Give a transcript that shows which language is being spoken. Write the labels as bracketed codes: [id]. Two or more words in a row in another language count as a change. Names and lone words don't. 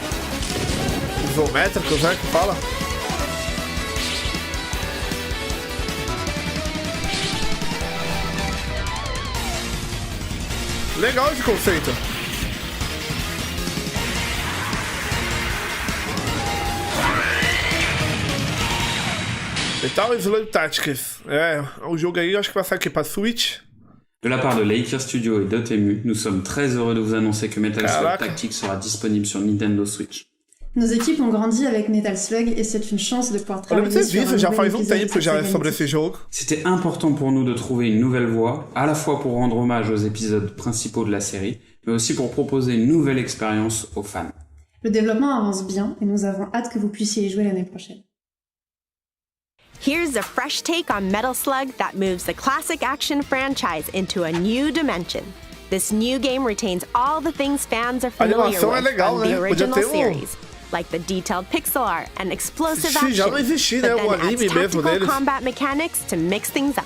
[pt] Isométricos, né? Que fala. Legal esse conceito. E tal, Slug Tactics. É, o jogo aí, eu acho que vai sair aqui pra Switch. [fr] De la part de Laker Studio et de Toem, nous sommes très heureux de vous annoncer que Metal Slug Tactics sera disponible sur Nintendo Switch. Nos équipes ont grandi avec Metal Slug et c'est une chance de pouvoir travailler sur un [pt] já [fr] nouvel [pt] faz um [fr] épisode [pt] tempo já sobre esse jogo. [fr] C'était important pour nous de trouver une nouvelle voie, à la fois pour rendre hommage aux épisodes principaux de la série, mais aussi pour proposer une nouvelle expérience aux fans. Le développement avance bien et nous avons hâte que vous puissiez y jouer l'année prochaine. [en] Here's a fresh take on Metal Slug that moves the classic action franchise into a new dimension. This new game retains all the things fans are familiar with from the original series, like the detailed pixel art and explosive action, but then adds tactical combat mechanics to mix things up.